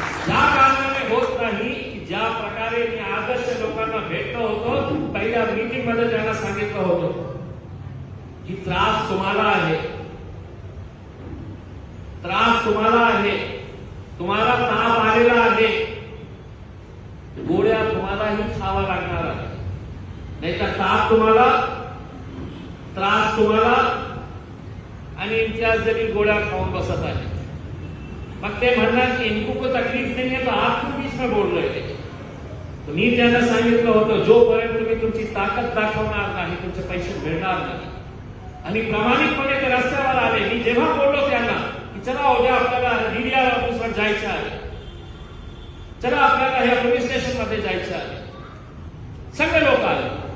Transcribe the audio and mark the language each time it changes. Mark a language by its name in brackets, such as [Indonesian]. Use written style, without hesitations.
[Marathi] या कारणाने होत नाही की ज्या प्रकारे मी आदर्श लोकांना भेटलो होतो, पहिल्या मीटिंग मध्ये त्यांना सांगितलं होतं की त्रास तुम्हाला आहे, त्रास तुम्हाला आहे, तुम्हाला ताप आलेला आहे, गोळ्या तुम्हालाही खावा लागणार आहे, नाहीतर ताप तुम्हाला, त्रास तुम्हाला, आणि इम्तियाज जरी गोळ्या खाऊन बसत आहे. मग ते म्हणणार की [Hindi] इनको कोई तकलीफ नहीं है तो आप क्यों बीच में बोल रहे थे? [Marathi] तो मी त्यांना सांगितलं होतं जोपर्यंत तुम्ही तुमची ताकद दाखवणार नाही तुमचे पैसे मिळणार नाही. आणि प्रामाणिकपणे ते रस्त्यावर आले. मी जेव्हा बोललो त्यांना की चला उद्या आपल्याला डीडीआर ऑफिसवर जायचं आहे, चला आपल्याला ह्या पोलीस स्टेशन मध्ये जायचं आहे, सगळे लोक आले.